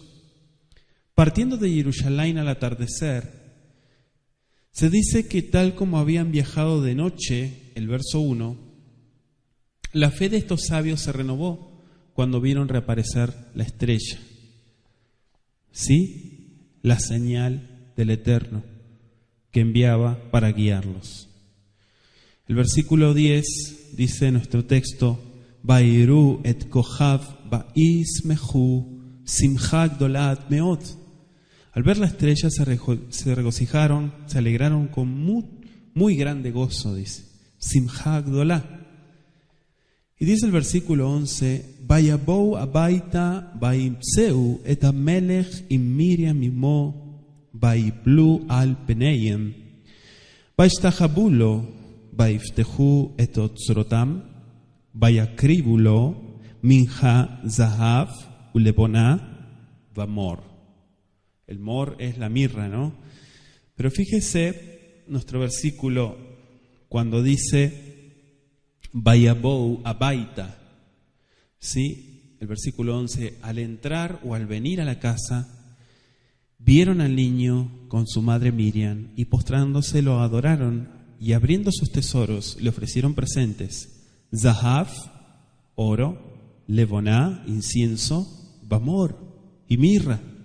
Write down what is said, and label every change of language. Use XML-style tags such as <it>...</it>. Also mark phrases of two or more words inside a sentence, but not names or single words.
<es>Partiendo de Jerusalén al atardecer, se dice que tal como habían viajado de noche, el verso 1, la fe de estos sabios se renovó cuando vieron reaparecer la estrella. ¿Sí? La señal del Eterno que enviaba para guiarlos. El versículo 10 dice en nuestro texto,</es> <he>ויראו את כוכב וישמחו שמחה גדולה מאד.</he> <es>Al ver la estrella se regocijaron, se alegraron con muy grande gozo, dice.</es> <he>שמחה גדולה.</he> <es>Y dice el versículo 11,</es> <he>ויבואו הביתה וימצאו את המלך עם מרים אמו ויפלו על פניהם וישתחוו לו ויפתחו את אוצרותם ויקריבו לו מנחה זהב ולבונה ומור.</he> <es>El mor es la mirra, ¿no? Pero fíjese nuestro versículo cuando dice</es> <he>ויבואו הביתה,</he> <es>¿sí? El versículo 11, al entrar o al venir a la casa, vieron al niño con su madre Miriam y postrándose lo adoraron y abriendo sus tesoros le ofrecieron presentes, zahav, oro, levoná, incienso, bamor y mirra.</es>